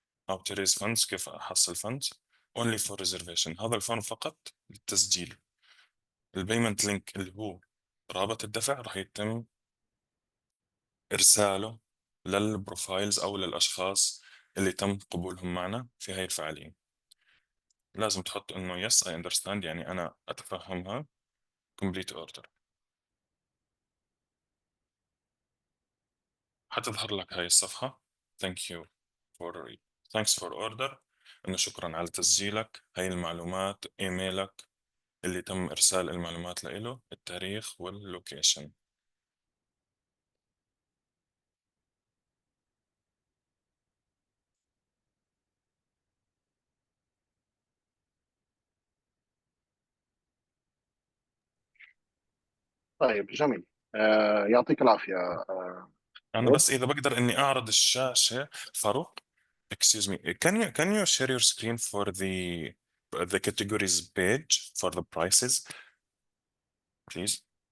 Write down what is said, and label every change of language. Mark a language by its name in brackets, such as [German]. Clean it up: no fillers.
[Arabic] أو to raise funds، كيف أحصل funds. only for reservation، هذا الفون فقط للتسجيل. البيمنت لينك اللي هو رابط الدفع راح يتم إرساله للبروفايلز أو للأشخاص اللي تم قبولهم معنا في هاي الفعالية. لازم تحط إنه yes I understand، يعني أنا أتفهمها. complete order، حتظهر لك هاي الصفحة thanks for order، إنه شكرا على تسجيلك، هاي المعلومات، إيميلك اللي تم إرسال المعلومات له، التاريخ واللوكيشن. طيب جميل. يعطيك العافيه. أنا بس إذا بقدر إني أعرض الشاشة فاروق. [English] Excuse me. Can you share your screen for the categories page for the prices, please?